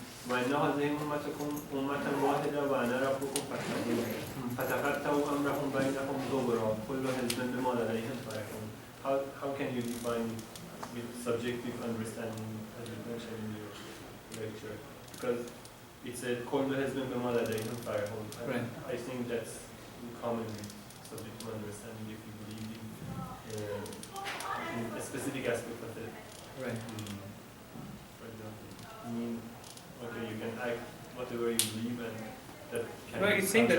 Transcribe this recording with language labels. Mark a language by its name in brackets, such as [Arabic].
[Arabic] وإن هذه أمتكم أمة واحدة وأنا ربكم فاتقون فتقطعوا أمرهم بينهم زبرا كل حزب بما لديهم فرحون. [English] How can you define with subjective understanding as you mentioned in your lecture? Because it said [Arabic] كل حزب بما لديهم فرحون. [English] Right. I think that's common with subjective understanding if you believe in a specific aspect of it. Right. For example, okay, you can act whatever you believe and that can Right, it's saying that